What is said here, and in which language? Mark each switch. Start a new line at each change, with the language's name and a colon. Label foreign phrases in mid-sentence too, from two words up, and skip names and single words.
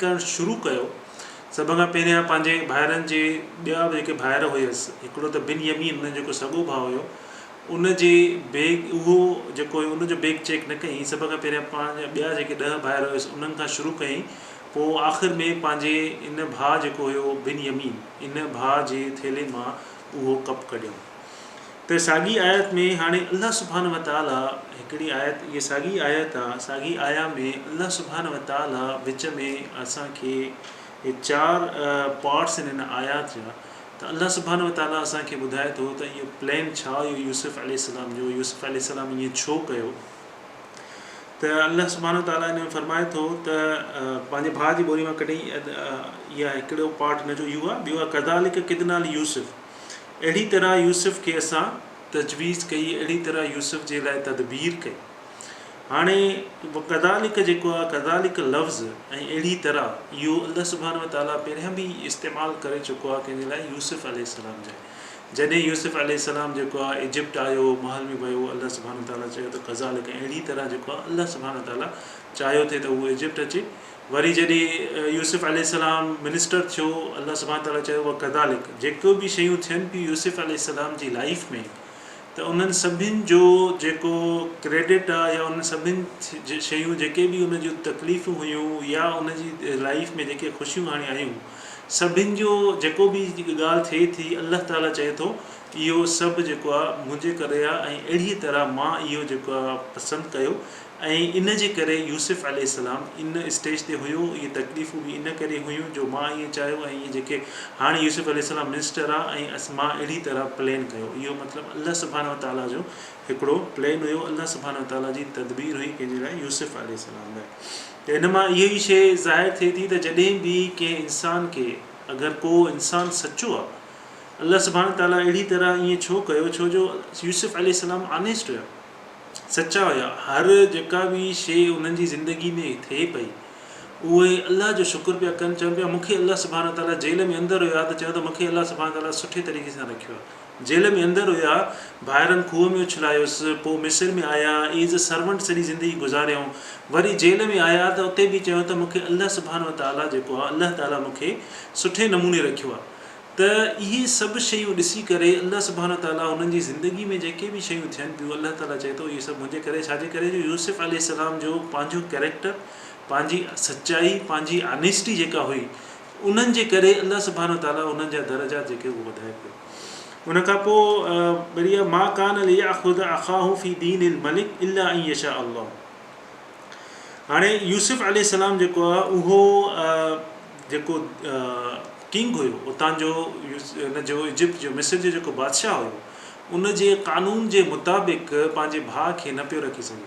Sindhi: करणु शुरू कयो सभ खां पहिरियां पंहिंजे भाइरनि जे ॿिया जेके भाइर हुयसि हिकिड़ो त बिनयमीन उन जेको सॻो भाउ हुयो उनजे बैग उहो जेको हुयो उनजो बैग चेक न कयईं सभ खां पहिरियां पंहिंजा ॿिया जेके 10 भाइर हुयसि उन्हनि खां शुरू कयईं पोइ आख़िर में पंहिंजे इन भाउ जेको हुयो बिनयमीन इन भाउ जे थेले मां उहो कप कढियो त साॻी आयत में हाणे
Arabic: الله سبحانه وتعالى
Sindhi: हिकिड़ी आयत इहा साॻी आयत आहे साॻी आया में
Arabic: الله سبحانه وتعالى
Sindhi: विच में असांखे हे 4 पार्ट्स आहिनि हिन आयात जा त
Arabic: الله سبحانه وتعالى
Sindhi: असांखे ॿुधाए थो त इहो प्लान छा हुयो यूसुफ अलैहिस्सलाम जो यूसुफ अलैहिस्सलाम ईअं छो कयो त
Arabic: الله سبحانه وتعالى
Sindhi: हिन में फरमाए थो त पंहिंजे भाउ जी ॿोली मां कढी इहा हिकिड़ो पार्ट हिन जो इहो आहे ॿियो आहे
Arabic: كذلك كدنا يوسف
Sindhi: अहिड़ी तरह यूसुफ खे असां तजवीज़ कई अहिड़ी तरह यूसुफ जे लाइ तदबीर कई हाणे कदालिक जेको आहे कदालिक लफ़्ज़ ऐं अहिड़ी तरह इहो
Arabic: الله سبحانه وتعالى
Sindhi: पहिरियां बि इस्तेमालु करे चुको आहे कंहिंजे लाइ यूसुफ अलैहिस्सलाम जे जॾहिं यूसुफ अलैहिस्सलाम जेको आहे इजिप्ट आयो महल में वियो
Arabic: الله سبحانه وتعالى
Sindhi: चयो त कज़ालिक अहिड़ी तरह जेको आहे
Arabic: الله سبحانه وتعالى
Sindhi: चाहियो थिए त उहो इजिप्ट अचे वरी जॾहिं यूसुफ अलैहिस्सलाम मिनिस्टर थियो
Arabic: الله سبحانه وتعالى
Sindhi: चयो उहा कदालिक जेको बि शयूं थियनि पियूं यूसुफ अलैहिस्सलाम जी लाइफ में त उन्हनि सभिनि जो जेको क्रेडिट आहे या उन सभिनि शयूं जेके बि उन जूं तकलीफ़ूं हुयूं या उनजी लाइफ में जेके ख़ुशियूं हाणे आयूं सभिनि जो जेको बि ॻाल्हि थिए थी
Arabic: الله تعالى
Sindhi: चए थो इहो सभु जेको आहे मुंहिंजे करे आहे ऐं अहिड़ी तरह मां इहो जेको आहे पसंदि कयो ऐं इन जे करे यूसुफ अलैहिस्सलाम इन स्टेज ते हुयो इहे तकलीफ़ूं बि इन करे हुयूं जो मां ईअं चाहियो ऐं इहे जेके हाणे यूसुफ अलैहिस्सलाम मिनिस्टर आहे ऐं मां अहिड़ी तरह प्लान कयो इहो मतिलबु
Arabic: الله سبحانه وتعالى
Sindhi: जो हिकिड़ो प्लान हुयो
Arabic: الله سبحانه وتعالى
Sindhi: जी तदबीर हुई कंहिंजे लाइ यूसुफ अलैहिस्सलाम लाइ त हिन मां इहा ई शइ ज़ाहिर थिए थी त जॾहिं बि कंहिं इंसान खे अगरि को इंसानु सचो आहे
Arabic: الله سبحانه وتعالى
Sindhi: अहिड़ी तरह ईअं छो कयो छो जो यूसुफ अलैहिस्सलाम ऑनेस्ट हुया सचा हुया हर जेका बि शइ उन्हनि जी ज़िंदगी में थिए पई उहे अल्लाह जो शुक्र पिया कनि चवनि पिया मूंखे
Arabic: الله سبحانه وتعالى
Sindhi: जेल में अंदरि हुया त चयो त मूंखे
Arabic: الله سبحانه وتعالى
Sindhi: सुठे तरीक़े सां रखियो आहे जेल में अंदरि हुया ॿाहिरनि खूह में उछलायोसि पोइ मिस्र में आया
English: as a servant
Sindhi: सॼी ज़िंदगी गुज़ारियऊं वरी जेल में आया त उते बि चयो त मूंखे
Arabic: الله سبحانه وتعالى
Sindhi: जेको आहे
Arabic: الله تعالى
Sindhi: मूंखे सुठे नमूने रखियो आहे त इहे सभु शयूं ॾिसी करे
Arabic: الله سبحانه وتعالى
Sindhi: हुननि जी ज़िंदगी में जेके बि शयूं थियनि पियूं
Arabic: الله تعالى
Sindhi: चए थो इहे सभु मुंहिंजे करे छाजे करे जो यूसुफ अलैहिस्सलाम जो पंहिंजो कैरेक्टर पंहिंजी सचाई पंहिंजी ऑनेस्टी जेका हुई उन्हनि जे करे
Arabic: الله سبحانه وتعالى
Sindhi: उन्हनि जा दर्जा जेके उहो वधाए पियो उन खां पोइ बढ़िया
Arabic: ما كان ليأخذ أخاه في دين الملك إلا أن يشاء
Sindhi: अल्लाह हाणे यूसुफ अलैहिस्सलाम जेको आहे उहो जेको किंग हुयो उतां जो हिन जो इजिप्ट जो मिस्र जो जेको बादशाह हुयो उन जे क़ानून जे मुताबिक़ पंहिंजे भाउ खे न पियो रखी सघे।